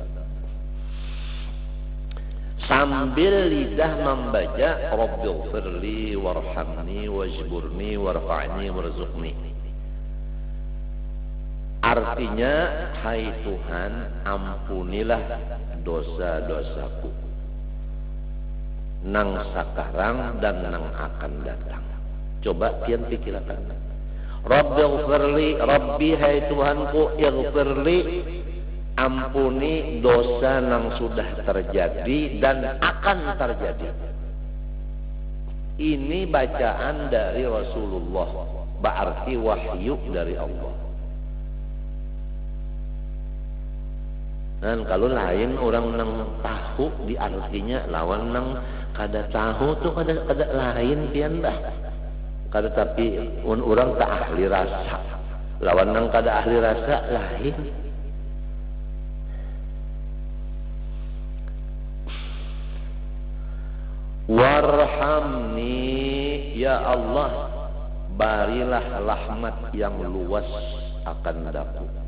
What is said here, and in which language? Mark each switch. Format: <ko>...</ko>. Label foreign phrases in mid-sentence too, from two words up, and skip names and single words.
<id>Sambil lidah membaca</id> <ar>رب اغفر لي وارحمني واجبرني وارفعني وارزقني.</ar> <id>Artinya, hai Tuhan, ampunilah dosa-dosaku nang sakarang dan nang akan datang. Coba kian pikirkan. Rabbighfirli, Rabbi hai Tuhanku, ighfirli, ampuni dosa yang sudah terjadi dan akan terjadi. Ini bacaan dari Rasulullah, berarti wahyu dari Allah.</id> <bjn>Dan kalau lain orang nang tahu di artinya lawan nang kada tahu tuh kada lain pian dah.</bjn> <id>Kada tapi orang tak ahli rasa.</id> <bjn>Lawan nang kada ahli rasa lain.</bjn> <ar>ارحمني يا الله,</ar> <id>barilah rahmat yang luas akan daku.</id>